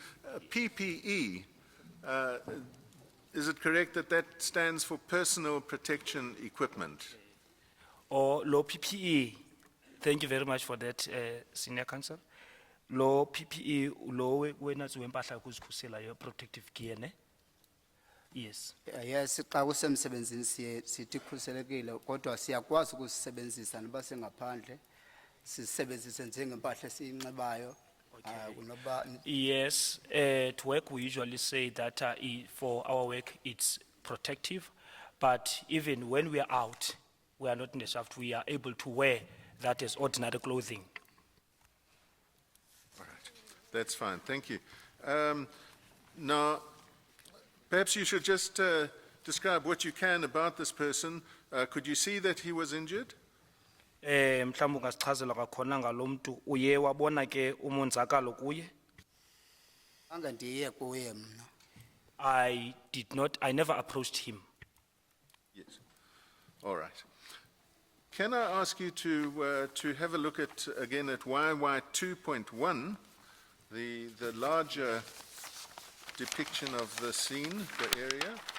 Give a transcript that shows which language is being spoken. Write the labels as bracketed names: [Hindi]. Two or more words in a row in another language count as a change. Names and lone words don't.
[English] PPE, is it correct that that stands for personal protection equipment? Or low PPE? Thank you very much for that, Senior Counsel. Low PPE, low when as [Xhosa] wempahla kuzikhusela [English] your protective gear, [Xhosa] ne? [English] Yes. [Xhosa] Yes, xa kusemsebenzini sithi khuselekile kodwa siyakwazi ukusebenzisa noba singaphandle sisebenzise njengempahla esiyinxibayo. [English] Yes, at work we usually say that for our work it's protective, but even when we are out, we are not in the shaft, we are able to wear that as ordinary clothing. All right. That's fine. Thank you. Now, perhaps you should just describe what you can about this person. Could you see that he was injured? [Xhosa] Mhlawumbe ungasichazela kwakhona ngalo mntu uye wabona ke umonzakalo kuye? Ange ndiye kuye mna. [English] I never approached him. Yes. All right. Can I ask you to have a look at, again, at YY 2.1, the larger depiction of the scene, the area?